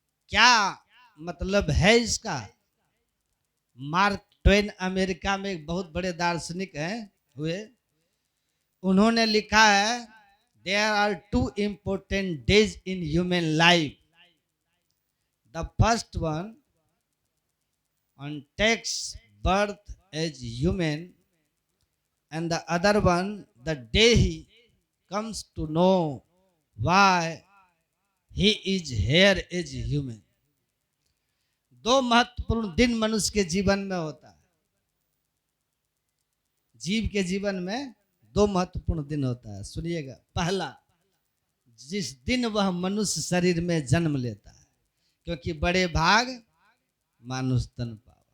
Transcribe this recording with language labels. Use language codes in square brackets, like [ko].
[hi] क्या मतलब है इसका? मार्क ट्वेन अमेरिका में एक बहुत बड़े दार्शनिक हैं हुए, उन्होंने लिखा है, [en] There are 2 important days in human life. The first one on takes birth as human, and the other one the day he comes to know why he is here as human. [hi] 2 महत्वपूर्ण दिन मनुष्य के जीवन में होता है। जीव के जीवन में 2 महत्वपूर्ण दिन होता है। सुनिएगा, पहला, जिस दिन वह मनुष्य शरीर में जन्म लेता है, क्योंकि बड़े भाग मानुष तन पावा।